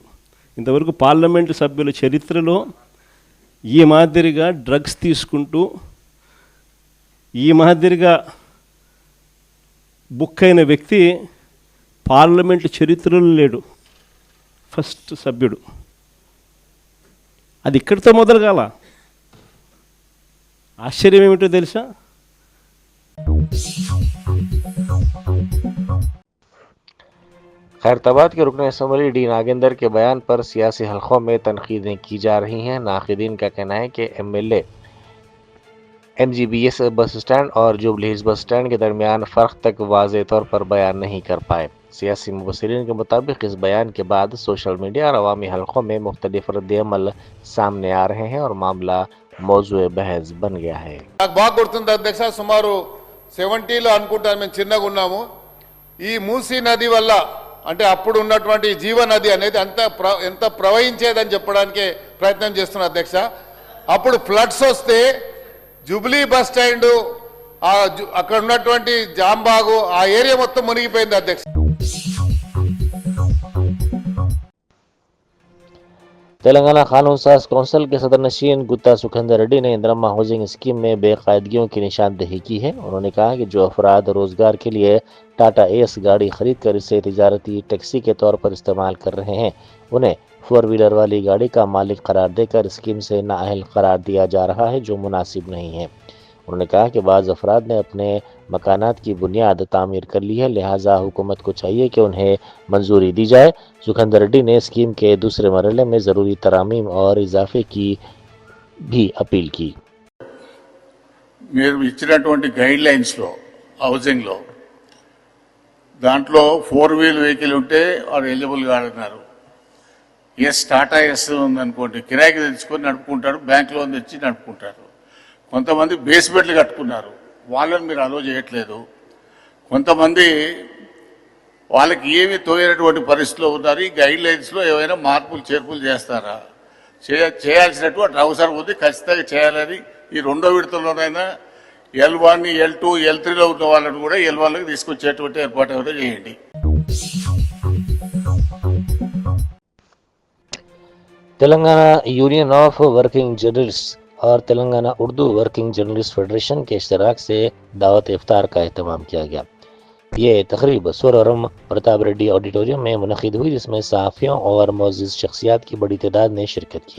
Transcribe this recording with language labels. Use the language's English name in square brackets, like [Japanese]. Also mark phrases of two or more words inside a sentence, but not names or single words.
[Telugu] ఇంతవరకు పార్లమెంటు సభ్యుల చరిత్రలో ఈ మాదిరిగా డ్రగ్స్ తీసుకుంటూ ఈ మాదిరిగా బుక్ అయిన వ్యక్తి పార్లమెంటు చరిత్రలో లేడు. ఫస్ట్ సభ్యుడు. అది ఇక్కడితో మొదలు కాల. ఆశ్చర్యం ఏమిటో తెలుసా? [Urdu] خیرتباد کے رکن اسمبلی ڈی ناگیندر کے بیان پر سیاسی حلقوں میں تنقیدیں کی جا رہی ہیں۔ ناقدین کا کہنا ہے کہ ایم ایل اے ایم جی بی ایس بس اسٹینڈ اور جوبلی ہلز بس اسٹینڈ کے درمیان فرق تک واضح طور پر بیان نہیں کر پائے۔ سیاسی مبصرین کے مطابق اس بیان کے بعد [English] social media [Urdu] اور عوامی حلقوں میں مختلف رد عمل سامنے آ رہے ہیں اور معاملہ موضوع بحث بن گیا ہے۔ [Telugu] నాకు బాగా గుర్తుంది అధ్యక్ష, సుమారు 70లో అనుకుంటాను మేము చిన్నగా ఉన్నాము. ఈ మూసీ నది వల్ల అంటే అప్పుడు ఉన్నటువంటి జీవ నది అనేది ఎంత ప్రవహించేదని చెప్పడానికి ప్రయత్నం చేస్తున్నా అధ్యక్ష. అప్పుడు ఫ్లడ్స్ వస్తే జూబ్లీ బస్ స్టాండ్ అక్కడ ఉన్నటువంటి జాంబాగు ఆ ఏరియా మొత్తం మునిగిపోయింది అధ్యక్ష. [Urdu] تلنگانہ قانون ساز کونسل کے صدر نشین گتا سکھندر ریڈی نے اندرما ہاؤسنگ اسکیم میں بے قاعدگیوں کی نشاندہی کی ہے. انہوں نے کہا کہ جو افراد روزگار کے لیے ٹاٹا ایس گاڑی خرید کر اسے تجارتی ٹیکسی کے طور پر استعمال کر رہے ہیں، انہیں 4 ویلر والی گاڑی کا مالک قرار دے کر اسکیم سے نااہل قرار دیا جا رہا ہے، جو مناسب نہیں ہے. انہوں نے کہا کہ بعض افراد نے اپنے مکانات کی بنیاد تعمیر کر لی ہے، لہٰذا حکومت کو چاہیے کہ انہیں منظوری دی جائے. سکھندر ریڈی نے اسکیم کے دوسرے مرحلے میں ضروری ترامیم اور اضافے کی بھی اپیل کی. [Telugu] మీరు ఇచ్చినటువంటి [English] guide linesలో housingలో [Telugu] దాంట్లో [English] 4 wheel vehicle [Telugu] ఉంటే వాడు ఎలిజిబుల్ కాదన్నారు. ఎస్ టాటా ఎస్ ఉందనుకోండి, కిరాయికి తెచ్చుకొని నడుపుకుంటారు, [English] bank loan [Telugu] తెచ్చి నడుపుకుంటారు. కొంతమంది బేస్మెంట్లు కట్టుకున్నారు, వాళ్ళని మీరు అలో చేయట్లేదు. కొంతమంది వాళ్ళకి ఏమి తోయనటువంటి పరిస్థితిలో ఉన్నారు. ఈ [English] guide linesలో [Telugu] ఏమైనా మార్పులు చేర్పులు చేస్తారా? చేయాల్సినటువంటి అవసరం ఉంది, ఖచ్చితంగా చేయాలని ఈ రెండో విడతలోనైనా L1, L2, L3లో ఉన్న వాళ్ళని కూడా L1లోకి తీసుకొచ్చేటువంటి ఏర్పాటు ఏమైనా చేయండి. [Urdu] تلنگانہ یونین آف ورکنگ جرنلسٹ اور تلنگانہ اردو ورکنگ جرنلسٹ فیڈریشن کے اشتراک سے دعوت افطار کا اہتمام کیا گیا. یہ تقریب سورورم پرتاپ ریڈی آڈیٹوریم میں منعقد ہوئی، جس میں صحافیوں اور معزز شخصیات کی بڑی تعداد نے شرکت کی.